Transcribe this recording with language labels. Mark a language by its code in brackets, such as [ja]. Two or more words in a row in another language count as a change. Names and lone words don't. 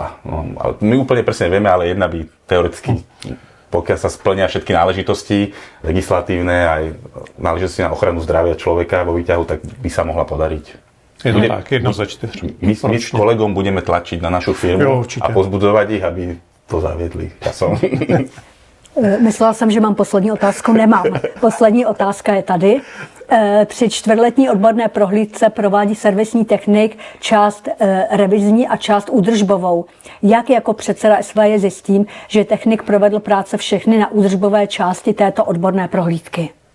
[sk] No, my úplne presne vieme, ale jedna by teoreticky, pokiaľ sa splnia všetky náležitosti legislatívne, aj náležitosti na ochranu zdravia človeka vo výťahu, tak by sa mohla podariť. Je to tak, 1 za 4. My s kolegom budeme tlačiť na našu firmu a pozbudzovať ich, aby to zaviedli časom. [cs] Myslela jsem, že mám poslední otázku, nemám. Poslední otázka je tady. Při čtvrtletní odborné prohlídce provádí servisní technik část revizní a část údržbovou. Jak jako předseda SVJ zjistím, že technik provedl práce všechny na údržbové části této odborné prohlídky?